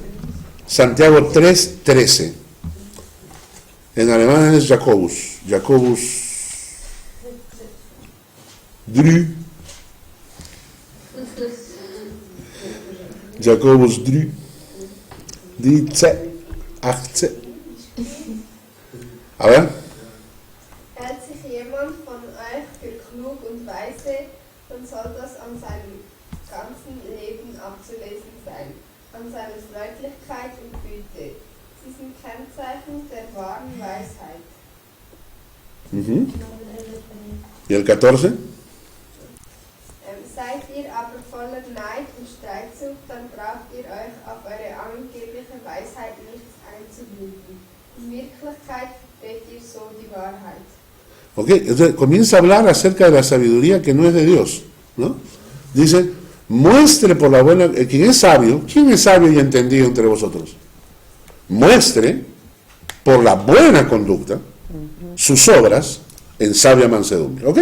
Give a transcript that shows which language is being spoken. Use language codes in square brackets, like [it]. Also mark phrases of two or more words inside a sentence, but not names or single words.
[es] Santiago 3:13. En alemán es Jacobus. Jacobus 3. 18. A ver. [de] Hält sich jemand von euch für klug an seinem ganzen Leben abzulesen sein, an seiner Freundlichkeit und Güte. Sie sind Kennzeichen der wahren Weisheit. [es] ¿Y el 14? [de] Seid ihr aber voller Neid und Streitsucht, dann braucht ihr euch auf eure angebliche Weisheit nichts einzubilden. In Wirklichkeit versteht ihr so die Wahrheit. [es] Ok, entonces comienza a hablar acerca de la sabiduría que no es de Dios, ¿no? Dice, muestre por la buena, ¿quién es sabio y entendido entre vosotros? Muestre por la buena conducta sus obras en sabia mansedumbre, ¿ok?